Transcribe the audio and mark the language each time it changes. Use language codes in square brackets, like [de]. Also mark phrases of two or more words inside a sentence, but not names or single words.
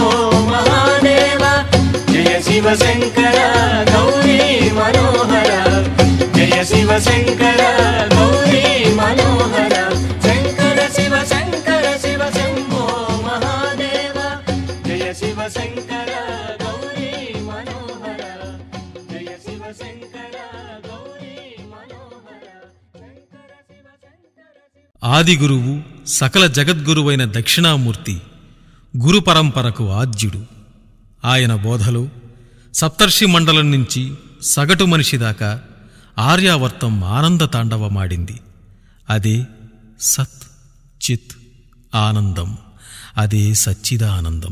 [sa] महादेव जय शिव शङ्कर गौरी मनोहर जय शिव शङ्कर गौरी मनोहर शङ्कर शिव शम्भो महादेव जय शिव शङ्कर गौरी मनोहर जय शिव शङ्कर गौरी मनोहर शङ्कर शिव [te] ఆది గురువు సకల జగద్గురువైన దక్షిణామూర్తి గురు పరంపరకు ఆద్యుడు. ఆయన బోధలో సప్తర్షి మండలం నుంచి సగటు మనిషి దాకా ఆర్యావర్తం ఆనంద తాండవమాడింది. అదే సత్ చిత్ ఆనందం, అదే సచ్చిదానందం.